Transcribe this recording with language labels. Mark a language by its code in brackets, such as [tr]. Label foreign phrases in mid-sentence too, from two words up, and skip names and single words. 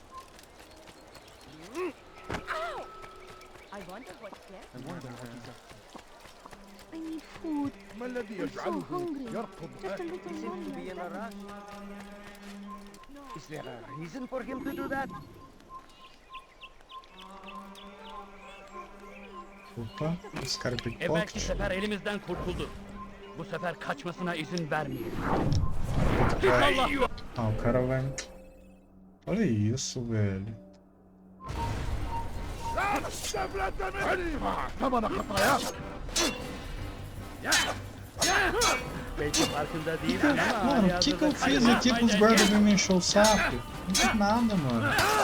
[en] I wonder what's there. so hungry. Just a little longer. Is there a reason for him to do that? [pt] Opa, esse cara é [tr] Evvelki pickpocket. sefer elimizden kurtuldu. Bu sefer kaçmasına izin vermeyelim. [pt] Ah, o cara vai... Olha isso, velho. [tr] Belki farkında değil ama... [pt] Mano, o que eu fiz aqui pros guardas virem me encher o saco? Não fiz nada, mano.